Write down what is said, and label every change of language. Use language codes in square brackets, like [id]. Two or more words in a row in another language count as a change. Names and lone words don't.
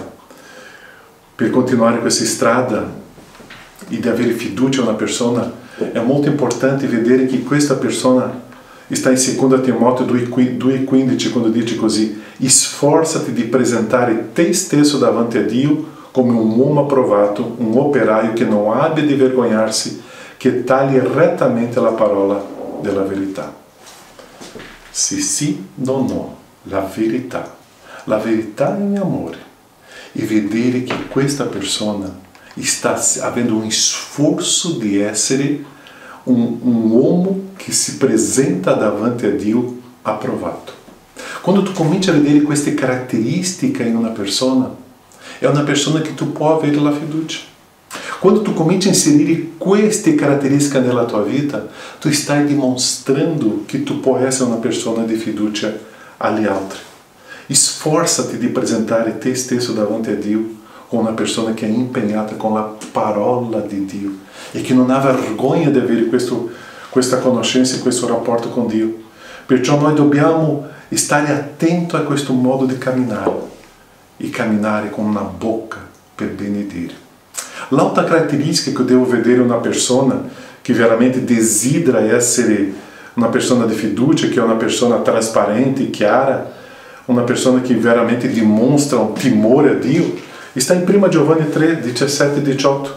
[it] Per continuare questa strada e di avere fiducia in una persona, è molto importante vedere che questa persona está in 2 Timoteo 2,15, quando dice così: sforzati di presentare te stesso davanti a Dio come un uomo approvato, un operaio che non abbia di vergognarsi, che tagli rettamente la parola della verità. Sì, no, la verità in amore, e vedere che questa persona [pt] está havendo um esforço de [it] essere um uomo [pt] que se apresenta [it] davanti a Dio approvato. Quando tu cominci a vedere queste caratteristiche in una persona, è una persona che tu puoi avere la fiducia. Quando tu cominci a inserire queste caratteristiche nella tua vita, tu stai dimostrando che tu puoi essere una persona di fiducia agli altri. Sforzati di presentare te stesso davanti a Dio [pt] com uma pessoa que é empenhada com a [it] parola de Dio [pt] e que não há vergonha de [it] avere questa conoscenza e questo rapporto con Dio. Perciò noi dobbiamo stare attenti a questo modo di camminare e camminare con una bocca per benedire. L'altra caratteristica che [pt] eu devo [it] vedere una persona che veramente desidera essere una persona di fiducia, che è una persona trasparente, chiara, una persona che veramente dimostra un timore a Dio, [pt] está em [it] 1 Giovanni 3, 17 e 18.